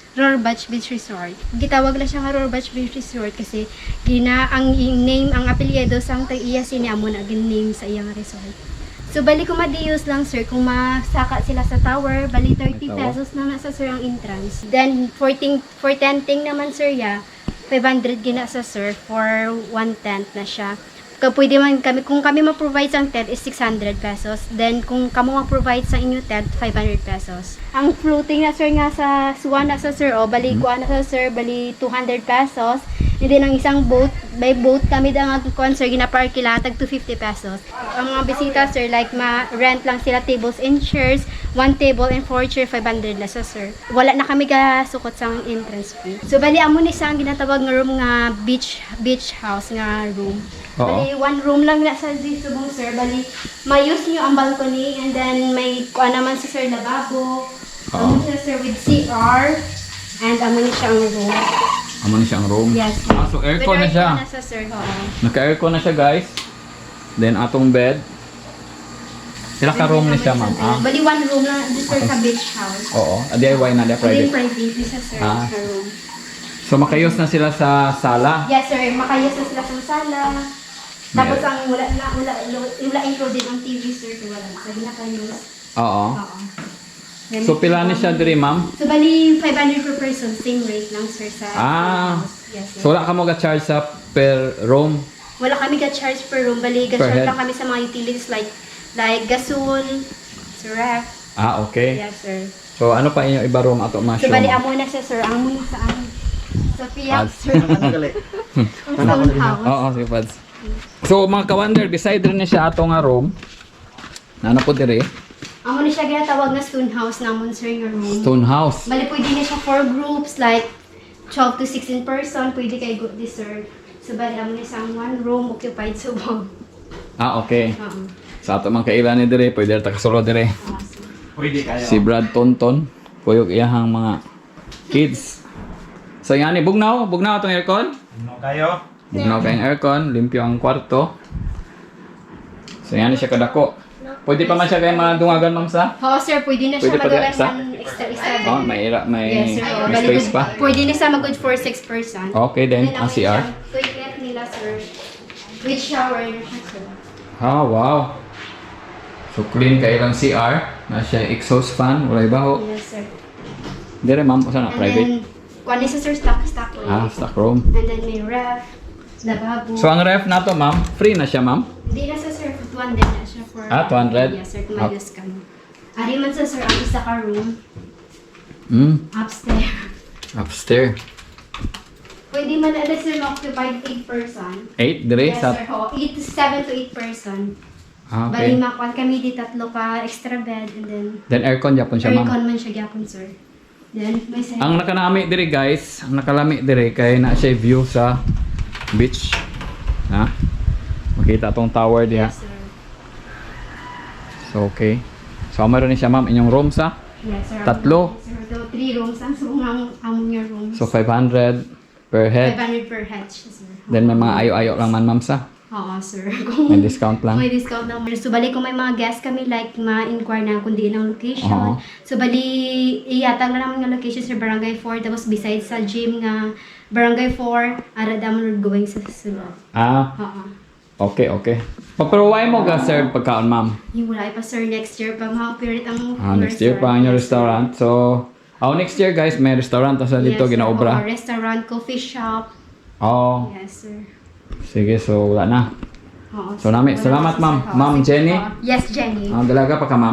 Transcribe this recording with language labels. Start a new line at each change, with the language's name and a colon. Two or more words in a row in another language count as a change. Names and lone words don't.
Hiligaynon: Rohrbach Beach Resort. Gitawag na siya nga Rohrbach Beach Resort kasi ang name, ang apelyido sang tag-iya sini amo na name sa iyang resort. So bali kung madiyos lang sir, kung masaka sila sa tower, bali 30 pesos na nasa sir ang entrance. Then for tenting naman sir ya, 500 gina sa sir
English: for 1 tent
Hiligaynon: na siya. Pwede man kami, kung kami ma-provide sa tent is 600 pesos. Then kung kamo ma-provide sa inyo tent, 500 pesos. Ang floating na sir nga sa suwan na sa sir, bali kuha na sa sir, bali 200 pesos. And then ang isang boat, by boat kami da nga kuan sir, ginapark kila tag 250 pesos. Ang mga bisita sir, like ma-rent lang sila
English: tables and chairs, 1 table and 4 chair,
Hiligaynon: 500 na sa sir. Wala na kami gasukot sa entrance fee. So bali amo ni sa ang ginatawag nga room nga beach house nga room. Bali, 1 room lang na sa subong sir. Bali, ma-use nyo ang
English: balcony and then
Hiligaynon: may kuha naman sa sir lababo. Ano siya sir
English: with CR.
Hiligaynon: And amo ni siya ang room. Amo na siya ang room. Yes. So aircon na With siya. aircon na sa sir, oo. Naka-aircon na siya guys. Then atong bed. Sila ka room ni siya ma'am. Bali one room lang dito sir sa beach house. Oo. DIY na, Hindi private. private di sa sir, Ah. sa room. So makayos na sila sa sala. Yes sir, makayos na sila sa sala. Tapos ang wala included ang TV sir, so wala. So ginakayos. Oo. Oo. Then, So pila ni siya diri ma'am? So bali
English: 500 per person, same rate
Hiligaynon: lang sir sa house. Yes sir. So wala ka mo ga-charge sa per room? Wala kami ga-charge per room, bali Per ga-charge head? lang kami sa mga utilities like gasol, sa ref. Okay. Yes sir. So ano pa inyo iba room ato So ma-show? bali amo na siya sir, amo na sa amin. Sa Piyak sir. Ano gali? Ang stone house. Oo, sige pads. So mga ka-wonder, beside rin niya siya ato nga room. Na ano po diri? Amo na siya ginatawag na stone house namon sir nga room. Stone house. Bali pwede na siya
English: for groups like 12 to 16 person,
Hiligaynon: pwede kay
English: good dessert.
Hiligaynon: So bali amo na siyang
English: one room occupied so wow.
Hiligaynon: Okay. Oo.
Cebuano: Sa ato mga kailan ni diri, pwede ta kasolo diri. Pwede kayo.
Hiligaynon: Si Brad Tonton, kuyog iyahang mga kids.
Cebuano: So yan ni bugnaw atong aircon. Ano kayo? Bugnaw kayong aircon, limpyo ang kwarto. So yan ni siya kadako.
Hiligaynon: Pwede pa man siya kay mga dungagan ma'am sa? Oo sir, pwede na siya Pwede pa magawa isa? ng extra Oh, may Yes sir. may Bali, space pa. Pwede na siya mag-
English: good for 6 person.
Hiligaynon: Okay then, ang CR. Toilet nila sir.
English: With shower
Hiligaynon: na siya sir. Ah, wow.
Cebuano: So clean kay ilang CR, na siya exhaust fan, wala baho.
Hiligaynon: Yes sir.
Cebuano: Dire ma'am, usa na
Hiligaynon: And private. then, kuha niya sa sir stock room. Stock room.
English: And then
Hiligaynon: may ref, lababo. So ang ref nato ma'am, free na siya ma'am. Hindi na sa sir, 200 na siya for... 200? Yes sir, kung may discount. Ari man sa sir, ang isa ka room, upstairs. Upstairs. Pwede man na sir ma-occupied
English: 8 person.
Hiligaynon: 8 dire Yes sa sir,
English: 7 to 8 person.
Hiligaynon: Okay. Bali makuan kami di tatlo ka
English: extra bed and then
Hiligaynon: Then aircon siya ma'am. aircon man siya gyapon sir. Then may side.
Cebuano: Ang nakanami dire guys, ang nakalami dire kay na siya view sa beach. Ha? Makita tong tower diha.
Hiligaynon: Yes sir. So okay. So meron ni siya ma'am inyong room sa Yes sir. Tatlo?
English: Sir, 3 rooms ang so among your rooms. so 500 per head. 500 per head
Hiligaynon: siya sir. Then may mga ayo-ayo lang man ma'am sa. Oo sir. May discount lang. May discount lang. So bali kung may mga guests kami like ma-inquire na kung di ng location. Oo. So bali iyatag na naman nga location sa Barangay 4 tapos besides sa gym nga Barangay 4 ara damon going sa sulod. Oo. Okay, okay. Pagparuway mo ga sir pagkaon ma'am. Yung wala pa sir next year pa ma-operate ang
English: Next year
Hiligaynon: pa ang inyong restaurant. So,
English: next year guys,
Hiligaynon: may restaurant sa dito Yes, sir. ginaobra. Oo,
English: restaurant, coffee shop.
Hiligaynon: Oh, Yes sir. sige, so wala na. Oo, So, nami, wala salamat, pa, sir. ma'am. Oo, Ma'am sige Jenny? po. Yes, Jenny. Dalaga pa ka ma'am.